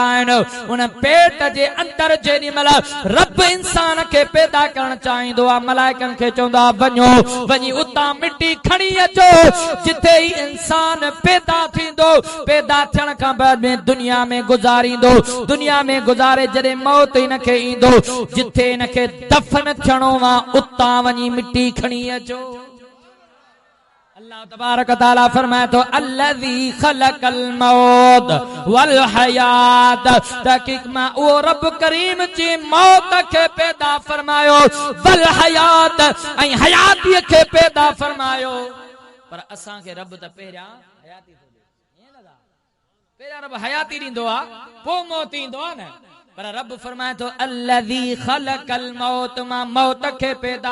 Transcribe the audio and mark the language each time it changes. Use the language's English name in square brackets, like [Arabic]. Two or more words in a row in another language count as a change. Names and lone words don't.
[Sindhi] आहिनि उन पेट जे अंदर जेॾी महिल रब इंसान खे पैदा करणु चाहींदो आहे मलाइकनि खे चवंदो आहे वञो वञी उतां मिट्टी खणी अचो जिथे ही इंसान पैदा थींदो पैदा थियण खां बाद में दुनिया में गुज़ारींदो दुनिया में गुज़ारे जॾहिं मौत हिन खे ईंदो जिथे हिन खे दफन थियणो वा उतां वञी मिट्टी खणी अचो अल्लाह तबारक ताला फरमाए तो [Arabic] الذي خلق الموت والحياة [Sindhi] तहकीक मां उहो रब करीम जी मौत खे पैदा फरमायो [Arabic] والحياة [Sindhi] ऐं हयातीअ खे पैदा फरमायो पर असां खे रब त पहिरियां हयाती थो ॾे ईअं न पहिरियां रब हयाती ॾींदो आहे पोइ मौत ईंदो आहे न पर रब फरमाए तो [Arabic] الذي خلق الموت [Sindhi] मां मौत खे पैदा